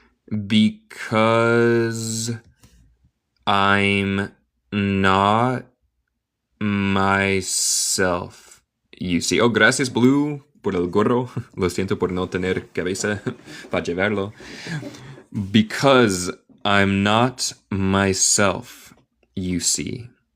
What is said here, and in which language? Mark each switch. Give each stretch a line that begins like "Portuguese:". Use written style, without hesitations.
English: Because I'm not myself, you see.
Spanish: Oh, gracias, Blue, por el gorro. Lo siento por no tener cabeza para llevarlo.
English: Because I'm not myself, you see.